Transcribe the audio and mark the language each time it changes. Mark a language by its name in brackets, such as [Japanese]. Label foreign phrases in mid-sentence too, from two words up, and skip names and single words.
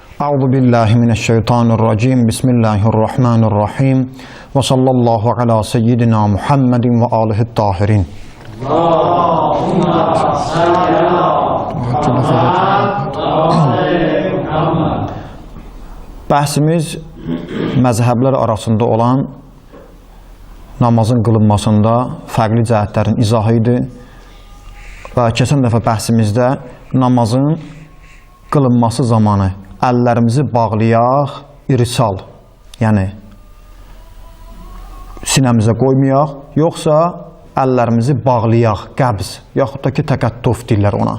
[Arabic] أعوذ بالله من الشيطان الرجيم. بسم الله الرحمن الرحيم. وصلى الله على سيدنا محمد وآله طاهرين. اللهم صل على [Azerbaijani] Bəhsimiz məzhəblər arasında olan namazın qılınmasında fərqli cəhətlərin izahı idi. Və keçən dəfə bəhsimizdə namazın qılınması zamanı əllərimizi bağlayaq, irsal, yəni sinəmizə qoymayaq, yoxsa əllərimizi bağlayaq, qəbz, yaxud da ki, təkəttuf deyirlər ona.